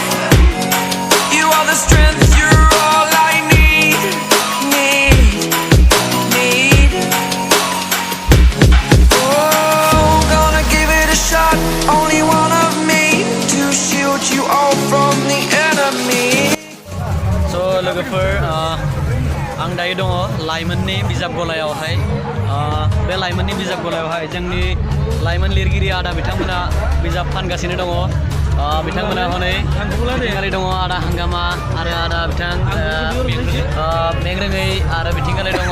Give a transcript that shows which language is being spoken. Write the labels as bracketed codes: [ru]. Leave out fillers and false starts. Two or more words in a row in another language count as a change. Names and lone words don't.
[en] You are the strength, you're all I need. Oh, gonna give it a shot. Only one of me to shield you all from the enemy. [brx] So लोगोफोर आं दायो दङ लाइमोननि बिजाब गलायावहाय बे लाइमोननि बिजाब गलायावहाय जोंनि लाइमोन लिरगिरि आदा बिथांमोना बिजाब फानगासिनो दङ बिथांमोना हनै बिथिंगालि दङ आदा हांगामा आरो आदा बिथां मेग्रोङै आरो बिथिंगालि दङ